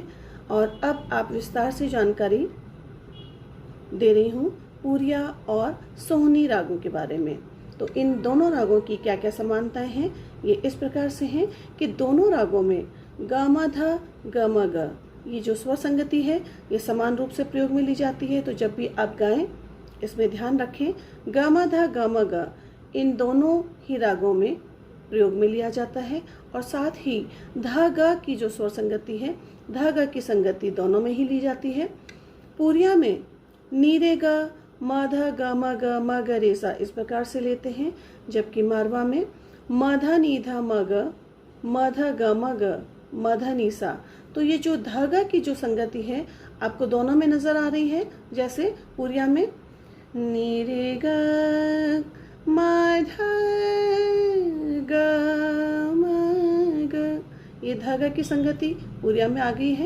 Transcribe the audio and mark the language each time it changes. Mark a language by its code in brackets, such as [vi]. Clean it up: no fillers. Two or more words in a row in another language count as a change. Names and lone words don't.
[hi] और अब आप विस्तार से जानकारी दे रही हूँ पूरिया और सोहनी रागों के बारे में। तो इन दोनों रागों की क्या क्या समानताएं हैं, ये इस प्रकार से हैं कि दोनों रागों में ग म ध ग म ग ये जो स्वर संगति है ये समान रूप से प्रयोग में ली जाती है। तो जब भी आप गाएं इसमें ध्यान रखें, ग म ध ग म ग इन दोनों ही रागों में प्रयोग में लिया जाता है। और साथ ही ध ग की जो स्वर संगति है, ध ग की संगति दोनों में ही ली जाती है। पूरिया में नी रे ग म ध ग म ग म ग रे सा इस प्रकार से लेते हैं, जबकि मारवा में म ध नी ध म ग म ध ग म ग म ध नी सा। तो ये जो ध ग की जो संगति है आपको दोनों में नजर आ रही है। जैसे पूरिया में नी रे ग म ध ग म ग, ये ध ग की संगति पूरिया में आ गई है।